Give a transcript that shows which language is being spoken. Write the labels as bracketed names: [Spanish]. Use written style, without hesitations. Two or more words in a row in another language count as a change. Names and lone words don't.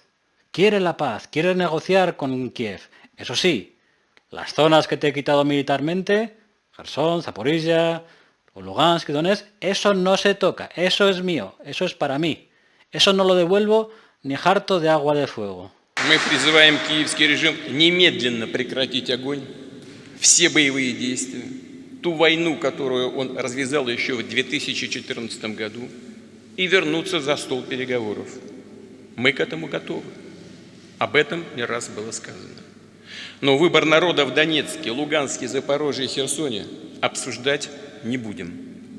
[Spanish] Quiere la paz, quiere negociar con Kiev. Eso sí, las zonas que te he quitado militarmente, Kherson, Zaporizhia, o Lugansk y Donetsk, eso no se toca, eso es mío, eso es para mí. Eso no lo devuelvo ni harto de agua de fuego. [Russian] Мы призываем киевский режим немедленно прекратить огонь, все боевые действия, ту войну, которую он развязал еще в 2014 году, и вернуться за стол переговоров. Мы к этому готовы. Об этом не раз было сказано. Но выбор народа в Донецке, Луганске, Запорожье и Херсоне обсуждать не будем.